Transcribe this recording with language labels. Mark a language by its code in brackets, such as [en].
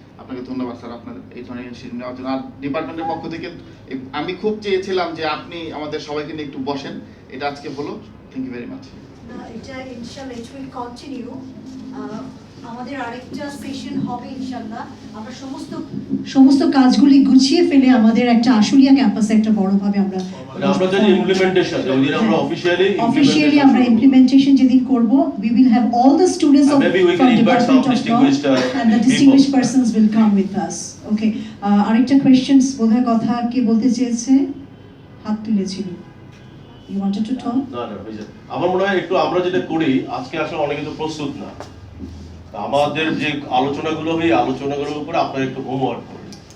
[bn] আপনাকে ধন্যবাদ স্যার আপনার এই ধরনের ইনিশিয়েটিভ নেওয়ার জন্য। আর ডিপার্টমেন্টের পক্ষ থেকে আমি খুব চেয়েছিলাম যে আপনি আমাদের সবাইকে নিয়ে একটু বসেন, এটা আজকে হলো। [en] Thank you very much. [bn] এটা ইনশাআল্লাহ [en] It will continue. [bn] আমাদের আরেকটা সেশন হবে ইনশাআল্লাহ। আমরা সমস্ত কাজগুলি গুছিয়ে ফেলে আমাদের একটা আশুলিয়া ক্যাম্পাসে একটা বড়ভাবে আমরা যদি ইমপ্লিমেন্টেশন, ওইদিন আমরা অফিশিয়ালি আমরা ইমপ্লিমেন্টেশন যেদিন করব, [en] we will have all the students of from Department of Law and the distinguished persons will come with us. [bn] Okay, আরেকটা কোশ্চেনস বোধহয় কথা কে বলতে চেয়েছে, হাত তুলেছিল। [en] You wanted to talk? [bn] না, আমার মনে হয় একটু আমরা যেটা করি আজকে আসলে অনেকে তো প্রস্তুত না, আমাদের যে আলোচনাগুলো হয় আলোচনাগুলোর উপরে আপনারা একটু হোমওয়ার্ক করুন।